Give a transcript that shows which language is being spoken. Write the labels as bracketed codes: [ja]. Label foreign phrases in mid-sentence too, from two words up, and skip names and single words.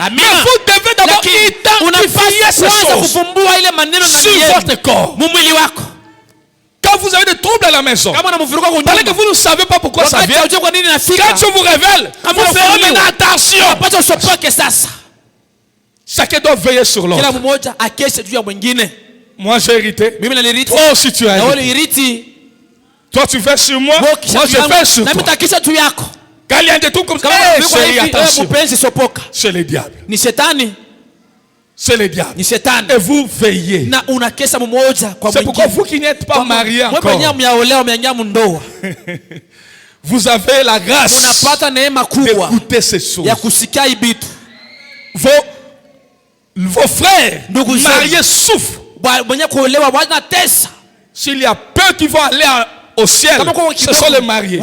[fr] Mais vous devez d'abord identifier ces choses sur votre corps. Quand vous avez des troubles à la maison, parce que vous ne savez pas pourquoi ça vient, quand Dieu vous révèle, vous ferez maintenant attention. Chacun doit veiller sur l'autre. [sw] Kila mmoja akeshe juu ya mwingine. [fr] Moi j'ai hérité. [sw] Mimi nalirithi. [fr] Toi aussi tu as hérité. Toi tu fais sur moi, moi je fais sur toi. [sw] Na mitakisha juu yako. [fr] Quand il y a des trucs comme ça, c'est le diable. [sw] Ni shetani. [fr] C'est le diable. [sw] Ni shetani. [fr] Et vous veillez. [sw] Na unakesha mmoja kwa mwingine. [fr] C'est pourquoi vous qui n'êtes pas mariés encore. Vous avez la grâce d'écouter ces choses. Vos frères mariés souffrent. S'il y a peu qui vont aller au ciel, ce sont les mariés.